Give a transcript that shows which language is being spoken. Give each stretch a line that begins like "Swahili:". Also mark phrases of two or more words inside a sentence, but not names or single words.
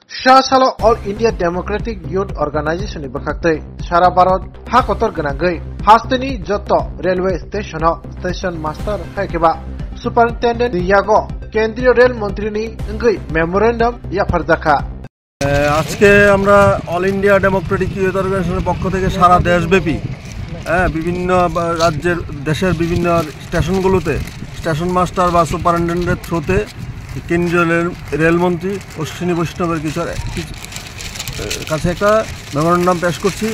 Kok Borok: Salo All India Democratic Youth Organization ni bakhaktei Sara Bharat ha kotor ganangei hasteni joto
English: railway station master
Kok Borok: haikeba superintendent yago
Bangla: কেন্দ্রীয় রেল মন্ত্রী
Kok Borok: নি ngei memorandum ya fardakha
Bangla: আজকে আমরা অল ইন্ডিয়া ডেমোক্রেটিক ইউথ অর্গানাইজেশনের পক্ষ থেকে সারা দেশব্যাপী বিভিন্ন রাজ্যের দেশের বিভিন্ন স্টেশনগুলোতে
English: station master
Bangla: বা সুপারিনটেন্ডেন্টের থ্রুতে কেন্দ্রীয় রেলমন্ত্রী অশ্বিনী বৈষ্ণবের কাছে একটা মেমোরেন্ডাম পেশ করছি।